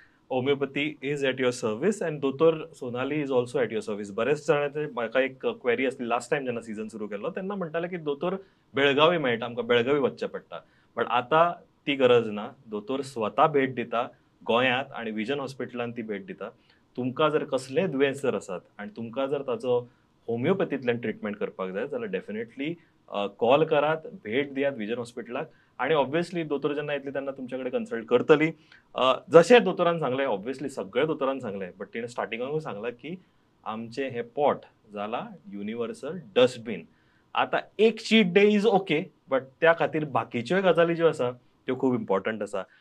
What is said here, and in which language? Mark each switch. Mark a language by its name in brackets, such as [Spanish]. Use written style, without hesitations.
[English] Homeopathy is at your service and दोतोर Sonali is also at your service. [Konkani] बरेच जणांचे म्हाका एक क्वेरी असली लास्ट टाइम जेन्ना सीझन सुरू केलो तेन्ना म्हणटाले की दोतोर बेळगावी मेळटा, आमकां बेळगावी वचचें पडटा. पण आता ती गरज ना. दोतोर स्वता भेट दिता गोंयांत आणि विजन हॉस्पिटलांत ती भेट दिता. तुमकां जर कसलेय दुयेंस जर आसात आनी तुमकां जर ताचो होमिओपॅथींतल्यान ट्रिटमेंट करपाक जाय जाल्यार डेफिनेटली कॉल करात, भेट दियात विजन हॉस्पिटलाक. आणि ऑब्वियसली दोतोर जेन्ना येतली तेन्ना तुमच्याकडे कन्सल्ट करतली. जशें दोतोरान सांगलें, ऑब्वियसली सगळ्या दोतोरान सांगलें, बट तिणें स्टार्टिंगाकूच सांगलां की आमचें हें पोट जाला युनिवर्सल डस्टबीन. आता [English] एक cheat day is okay, [Konkani] but त्या खातीर बाकीच्योय गजाली ज्यो आसा त्यो खूब इम्पॉर्टंट आसा.